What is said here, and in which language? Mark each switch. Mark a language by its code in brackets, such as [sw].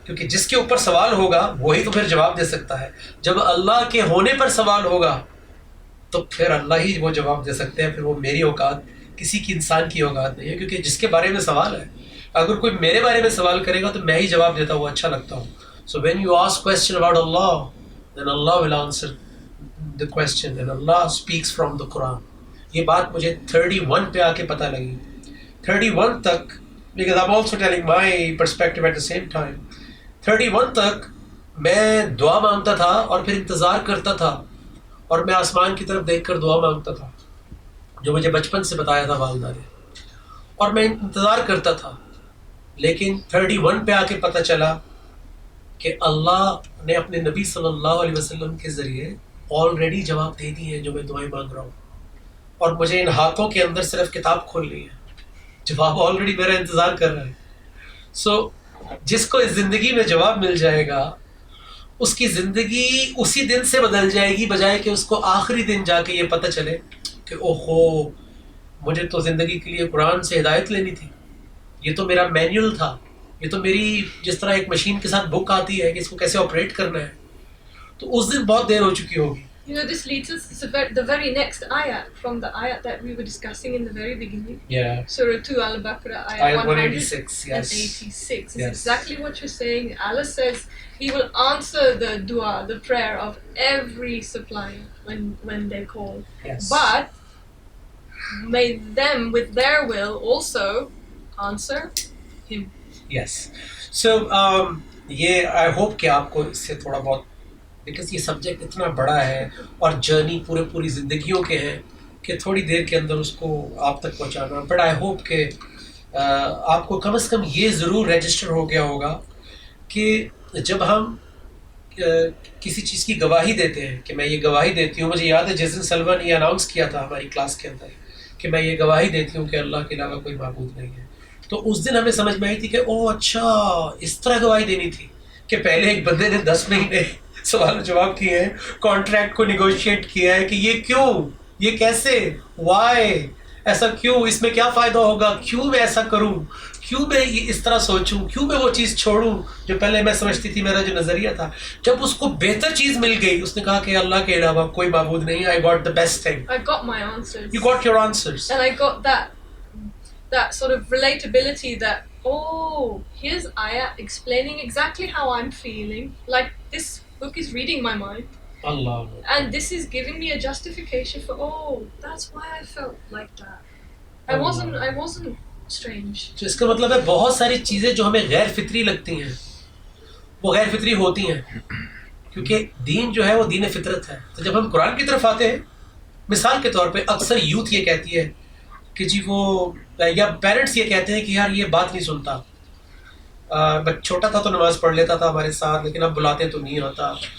[ur] کیونکہ جس کے اوپر سوال ہوگا وہی تو پھر جواب دے سکتا ہے. جب اللہ کے ہونے پر سوال ہوگا تو پھر اللہ ہی وہ جواب دے سکتے ہیں. پھر وہ میری اوقات, کسی کی انسان کی اوقات نہیں ہے, کیونکہ جس کے بارے میں سوال ہے, اگر کوئی میرے بارے میں سوال کرے گا تو میں ہی جواب دیتا ہوں, اچھا لگتا ہوں. [en] So when you ask question about Allah, then Allah will answer the question and Allah speaks from the Quran. [ur] یہ بات مجھے 31 پہ آ کے پتہ لگی. 31 تک, [en] because I'm also telling my perspective at the same time, [ur] 31 تک میں دعا مانگتا تھا اور پھر انتظار کرتا تھا, اور میں آسمان کی طرف دیکھ کر دعا مانگتا تھا جو مجھے بچپن سے بتایا تھا والدہ نے, اور میں انتظار کرتا تھا. لیکن 31 پہ آ کے پتہ چلا کہ اللہ نے اپنے نبی صلی اللہ علیہ وسلم کے ذریعے آلریڈی جواب دے دیے ہیں جو میں دعائیں مانگ رہا ہوں, اور مجھے ان ہاتھوں کے اندر صرف کتاب کھولنی ہے, جواب آلریڈی میرا انتظار کر رہا ہے. سو جس کو اس زندگی میں جواب مل جائے گا اس کی زندگی اسی دن سے بدل جائے گی, بجائے کہ اس کو آخری دن جا کے یہ پتہ چلے کہ اوہو مجھے تو زندگی کے لیے قرآن سے ہدایت لینی تھی, یہ تو میرا مینیول تھا, یہ تو میری جس طرح ایک مشین کے ساتھ بک آتی ہے کہ اس کو کیسے آپریٹ کرنا ہے, تو اس دن بہت دیر ہو چکی ہوگی. [en] You know, this leads us to the very next ayat from the ayat that we were discussing in the very beginning. Yeah. Surah 2 Al-Baqarah, Ayat 186. 186, yes. 186. It's Yes. exactly what you're saying. Allah says He will answer the dua, the prayer of every supplier when they call. Yes. But may them with their will also answer Him. Yes. [ur] So یہ [en] I hope [ur] کہ آپ کو اس سے تھوڑا بہت, because یہ subject اتنا بڑا ہے اور جرنی پوری زندگیوں کے ہیں کہ تھوڑی دیر کے اندر اس کو آپ تک پہنچانا, بٹ آئی ہوپ کہ آپ کو کم از کم یہ ضرور رجسٹر ہو گیا ہوگا کہ جب ہم کسی چیز کی گواہی دیتے ہیں, کہ میں یہ گواہی دیتی ہوں, مجھے یاد ہے جس دن سلوا نے یہ اناؤنس کیا تھا ہماری کلاس کے اندر کہ میں یہ گواہی دیتی ہوں کہ اللہ کے علاوہ کوئی معبود نہیں ہے, تو اس دن ہمیں سمجھ میں آئی تھی کہ او اچھا اس طرح گواہی دینی تھی کہ پہلے ایک بندے نے 10 مہینے سوال و جواب کیے ہیں, کانٹریکٹ کو نیگوشیٹ کیا ہے کہ یہ کیوں, یہ کیسے, وائی, ایسا کیوں, اس میں کیا فائدہ ہوگا, کیوں میں ایسا کروں, کیوں میں اس طرح سوچوں, کیوں میں وہ چیز چھوڑوں جو پہلے میں سمجھتی تھی, میرا جو نظریہ تھا. جب اس کو بہتر چیز مل گئی اس نے کہا کہ اللہ کے علاوہ کوئی معبود نہیں, [en] I got the best thing. I got my answers. You got your answers. And I got that sort of relatability that, oh, here's ayah explaining exactly how I'm feeling. Like this book is reading my mind. Allah. And this is giving me a justification for, oh, that's why I felt like that. I wasn't strange. [ur] تو اس کا مطلب ہے بہت ساری چیزیں جو ہمیں غیر فطری لگتی ہیں وہ غیر فطری ہوتی ہیں, کیونکہ دین جو ہے وہ دین فطرت ہے. تو جب ہم قرآن کی طرف آتے ہیں, مثال کے طور پہ اکثر یوتھ یہ کہتی ہے کہ جی وہ, یا پیرنٹس یہ کہتے ہیں کہ یار یہ بات نہیں سنتا, چھوٹا تھا تو نماز پڑھ لیتا تھا ہمارے ساتھ لیکن اب بلاتے تو نہیں آتا.